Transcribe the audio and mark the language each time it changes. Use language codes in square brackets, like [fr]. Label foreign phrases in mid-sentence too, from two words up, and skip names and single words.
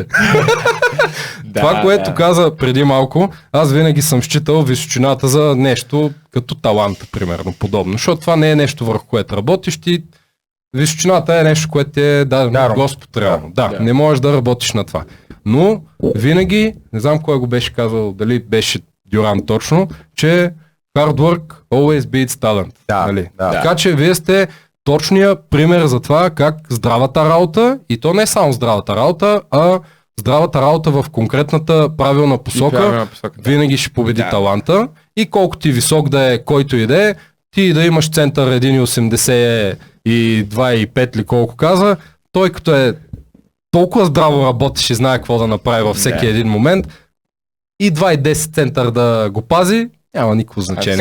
[bg] Това, което каза преди малко, аз винаги съм считал височината за нещо като талант, примерно, подобно. Защото това не е нещо, върху което работиш, ти височината е нещо, което ти е дадено от Господ реално. Не можеш да работиш на това. Но винаги, не знам кой го беше казал, дали беше Дюран точно, че [en] hard work always beats talent. [bg] Нали? Така че вие сте точния пример за това как здравата работа, и то не само здравата работа, а здравата работа в конкретната правилна посока, винаги ще победи таланта, и колко ти висок да е, който и да е, ти да имаш център 1,80 и 2,5 ли колко каза, той като е толкова здраво работиш и знае какво да направи във всеки един момент, и 2,10 център да го пази, няма никакво значение.